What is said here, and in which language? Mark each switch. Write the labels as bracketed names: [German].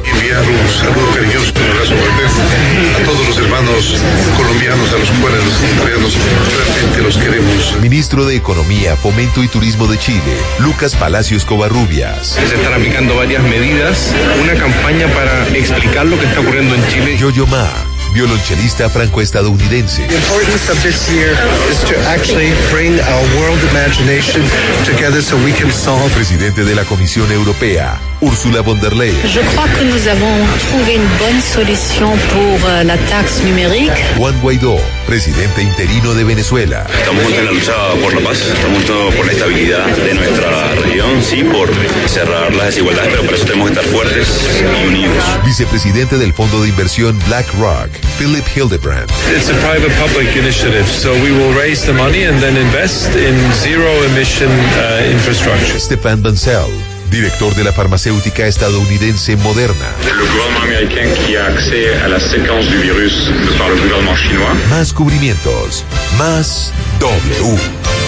[Spanish] Enviar un saludo cariñoso y un abrazo fuerte a todos los hermanos colombianos, a los cuales realmente los queremos. Ministro de Economía, Fomento y Turismo de Chile, Lucas Palacios Covarrubias. Se están aplicando varias medidas, una campaña para explicar lo que está ocurriendo en Chile. Yo-Yo Ma, violonchelista franco-estadounidense. [English] The importance of this year is to actually bring our world imagination together so we can solve. [Spanish] Presidente de la Comisión Europea, Ursula von der Leyen. [French] Je crois que nous avons trouvé une bonne solution pour la taxe numérique. [Spanish] Juan Guaidó, presidente interino de Venezuela. Estamos en la lucha por la paz, estamos luchando por la estabilidad de nuestra región, sí, por cerrar las desigualdades, pero por eso tenemos que estar fuertes y unidos. Vicepresidente del Fondo de Inversión BlackRock, Philip Hildebrand. [English] It's a private-public initiative, so we will raise the money and then invest in zero-emission infrastructure. [Spanish] Stefan Bancel, director de la farmacéutica estadounidense Moderna. El gobierno americano que ha accedido a la secuencia del virus por el gobierno chino. Más cubrimientos, más W.